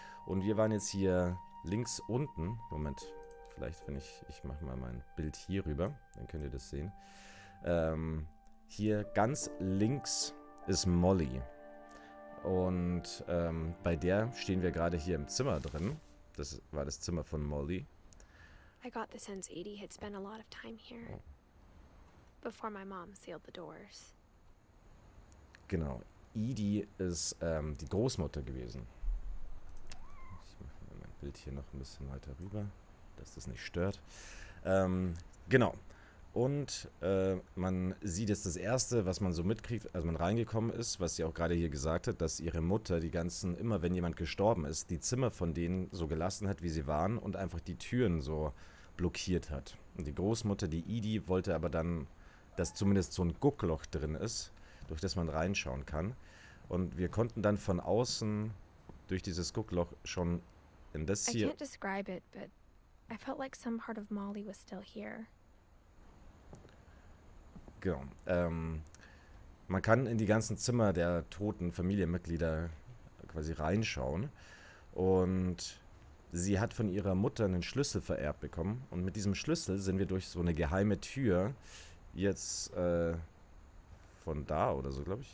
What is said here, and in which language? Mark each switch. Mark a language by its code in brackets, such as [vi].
[de] Und wir waren jetzt hier links unten. Moment, vielleicht, wenn ich mache mal mein Bild hier rüber, dann könnt ihr das sehen. Hier ganz links ist Molly. Und bei der stehen wir gerade hier im Zimmer drin. Das war das Zimmer von Molly. [en] I got the sense Edie had spent a lot of time here before my mom sealed the doors. [de] Genau. Edie ist die Großmutter gewesen. Ich mache mein Bild hier noch ein bisschen weiter rüber, dass das nicht stört. Genau. Und man sieht jetzt das Erste, was man so mitkriegt, als man reingekommen ist, was sie auch gerade hier gesagt hat, dass ihre Mutter immer wenn jemand gestorben ist, die Zimmer von denen so gelassen hat, wie sie waren und einfach die Türen so blockiert hat. Und die Großmutter, die Edie, wollte aber dann, dass zumindest so ein Guckloch drin ist, durch das man reinschauen kann. Und wir konnten dann von außen durch dieses Guckloch schon in das [en] I [de] hier. [en] can't describe it, but I felt like some part of Molly was still here. [de] Genau. Man kann in die ganzen Zimmer der toten Familienmitglieder quasi reinschauen. Und sie hat von ihrer Mutter einen Schlüssel vererbt bekommen. Und mit diesem Schlüssel sind wir durch so eine geheime Tür jetzt von da oder so, glaube ich.